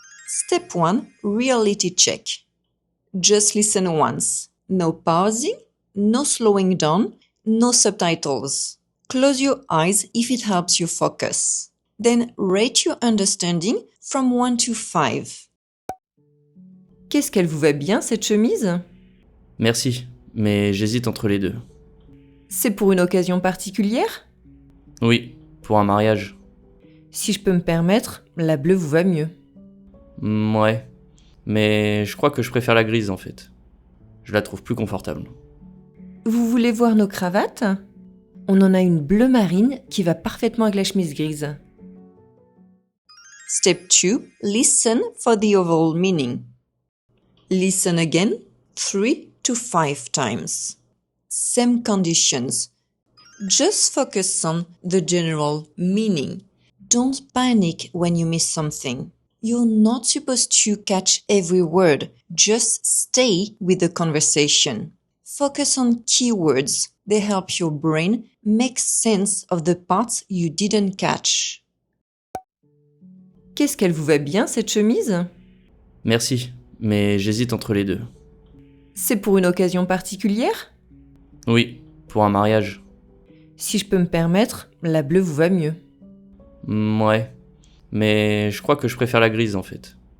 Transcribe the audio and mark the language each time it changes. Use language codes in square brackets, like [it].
[en] Step 1. Reality check. Just listen once. No pausing, no slowing down, no subtitles. Close your eyes if it helps you focus. Then rate your understanding from 1 to 5. [fr] Qu'est-ce qu'elle vous va bien, cette chemise? Merci, mais j'hésite entre les deux. C'est pour une occasion particulière? Oui, pour un mariage. Si je peux me permettre, la bleue vous va mieux. Ouais, mais je crois que je préfère la grise en fait. Je la trouve plus confortable. Vous voulez voir nos cravates? On en a une bleu marine qui va parfaitement avec la chemise grise. [en] Step 2. Listen for the overall meaning. Listen again 3 to 5 times. Same conditions. Just focus on the general meaning. Don't panic when you miss something. You're not supposed to catch every word. Just stay with the conversation. Focus on keywords. They help your brain make sense of the parts you didn't catch. [fr] Qu'est-ce qu'elle vous va bien, cette chemise? Merci, mais j'hésite entre les deux. C'est pour une occasion particulière? Oui, pour un mariage. Si je peux me permettre, la bleue vous va mieux. Ouais, mais je crois que je préfère la grise en fait.